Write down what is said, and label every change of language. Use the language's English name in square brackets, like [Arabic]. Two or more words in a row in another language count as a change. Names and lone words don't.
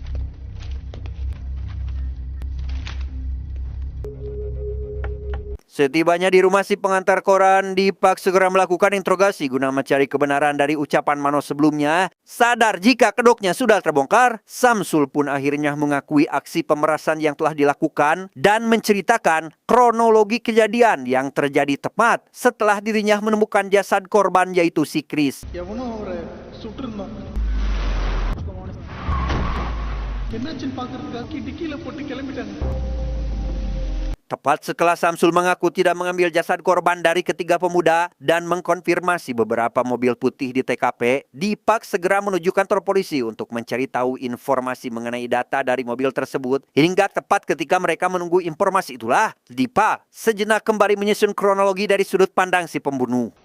[Indonesian] Setibanya di rumah si pengantar koran, Dipak segera melakukan interogasi guna mencari kebenaran dari ucapan Mano sebelumnya. Sadar jika kedoknya sudah terbongkar, Samsul pun akhirnya mengakui aksi pemerasan yang telah dilakukan dan menceritakan kronologi kejadian yang terjadi tepat setelah dirinya menemukan jasad korban yaitu si Chris. [Tamil] எவனோ அவரை சுட்டிருந்தான் என்னாச்சுன்னு பார்க்கறதுக்காக டிக்கியில போட்டு கிளம்பிட்டாங்க. [Indonesian] Tepat setelah Samsul mengaku tidak mengambil jasad korban dari ketiga pemuda dan mengkonfirmasi beberapa mobil putih di TKP, Dipak segera menuju kantor polisi untuk mencari tahu informasi mengenai data dari mobil tersebut. Hingga tepat ketika mereka menunggu informasi itulah, Dipak sejenak kembali menyusun kronologi dari sudut pandang si pembunuh.